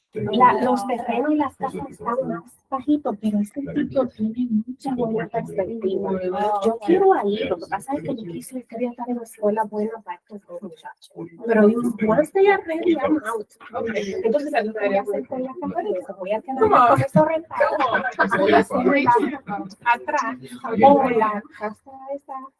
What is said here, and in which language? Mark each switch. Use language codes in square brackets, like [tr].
[es] Los terrenos y las casas están más bajitos, pero este sitio tiene mucha buena perspectiva. Yo quiero ir, lo que pasa es que yo quería estar en una escuela buena para estos dos muchachos. [en] Pero once they are ready, I'm out. [es] Entonces, ¿qué voy a hacer con la casa? Voy a quedar con eso rentado. Voy a hacer una casa atrás, o la casa esa.